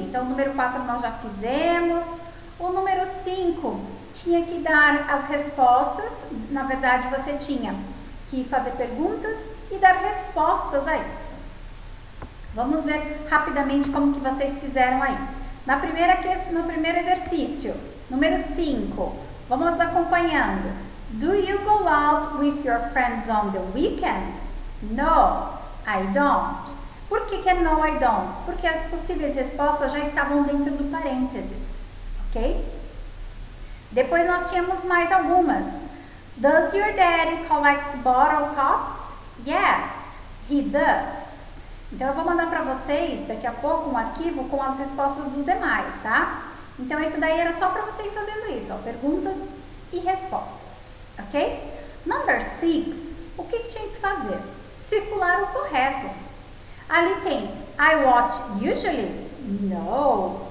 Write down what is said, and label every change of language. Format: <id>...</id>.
<pt>Então, o número 4 nós já fizemos. O número 5 tinha que dar as respostas. Na verdade, você tinha que fazer perguntas e dar respostas a isso. Vamos ver rapidamente como que vocês fizeram aí. No primeiro exercício, número 5, vamos acompanhando.</pt> <en>Do you go out with your friends on the weekend? No, I don't.</en> <pt>Por que é</pt> <en>no, I don't?</en> <pt>Porque as possíveis respostas já estavam dentro do parênteses, ok? Depois nós tínhamos mais algumas.</pt> <en>Does your daddy collect bottle tops? Yes, he does.</en> <pt>Então eu vou mandar para vocês daqui a pouco um arquivo com as respostas dos demais, tá? Então esse daí era só para você ir fazendo isso, ó, perguntas e respostas, ok? Number 6, o que tinha que fazer? Circular o correto. Ali tem</pt> <en>I watch usually? No.</en>